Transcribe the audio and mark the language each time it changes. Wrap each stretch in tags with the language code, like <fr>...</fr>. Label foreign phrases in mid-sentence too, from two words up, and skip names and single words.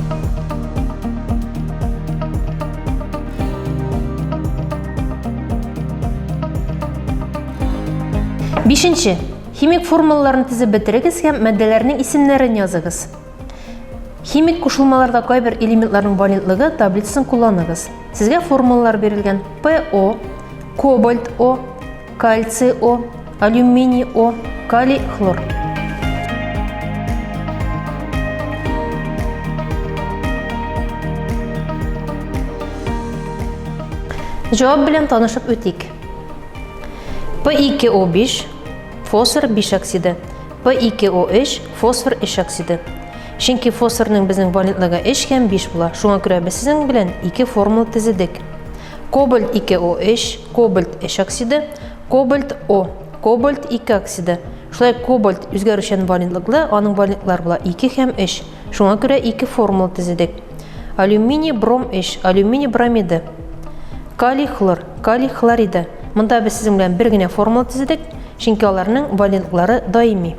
<tt>Бишенче. Химик формулаларын тизеп бетерегез һәм матдәләрнең исемнәрен языгыз. Химик кушылмаларда кайбер элементларның валентлыгы таблицасын кулланыгыз. Сезгә формулалар бирелгән: PO, кобальт O, кальций O, алюминий O, калий хлор. Җавап белән танышып үтик. P2O5, фосфор 5 оксиды, P2O3, фосфор 3 оксиды. Чөнки фосфорның безнең валентлыгы 3 һәм 5 була. Шуңа күрә без сезнең белән 2 формула тезедек. Кобальт 2O3, кобальт 3 оксиды, кобальт O, кобальт 2 оксиды. Шулай кобальт үзгәрүчән валентлыклы, аның валентлыклары була 2 һәм 3. Шуңа күрә 2 формула тезедек. Алюминий бром 3, алюминий бромиды. Калий хлор, калий хлориды. Монда без сезнең белән бер генә формула тезедек, чөнки аларның валентлыклары даими.</tt>